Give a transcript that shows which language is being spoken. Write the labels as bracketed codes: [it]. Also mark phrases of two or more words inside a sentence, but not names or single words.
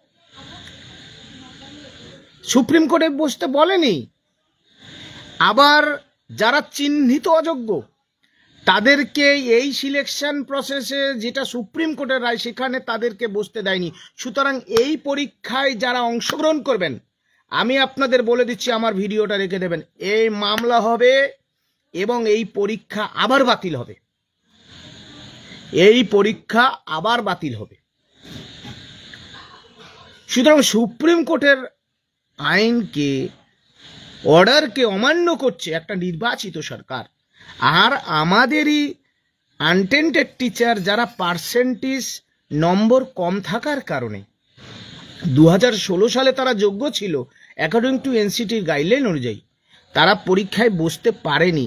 [bn] সুপ্রিম কোর্টে বসতে বলেনি আবার যারা চিহ্নিত অযোগ্য তাদেরকে এই [en] selection process [bn] যেটা সুপ্রিম কোর্টের রায় সেখানে তাদেরকে বসতে দেয়নি। সুতরাং এই পরীক্ষায় যারা অংশগ্রহণ করবেন আমি আপনাদের বলে দিচ্ছি আমার ভিডিওটা রেখে দেবেন এই মামলা হবে এবং এই পরীক্ষা আবার বাতিল হবে, এই পরীক্ষা আবার বাতিল হবে। সুতরাং সুপ্রিম কোর্টের আইন কে অর্ডারকে অমান্য করছে একটা নির্বাচিত সরকার। আর আমাদেরই [en] untainted teacher [bn] যারা পার্সেন্টেজ নম্বর কম থাকার কারণে 2016 সালে তারা যোগ্য ছিল [en] according to [bn] এনসিটির গাইডলাইন অনুযায়ী, তারা পরীক্ষায় বসতে পারেনি।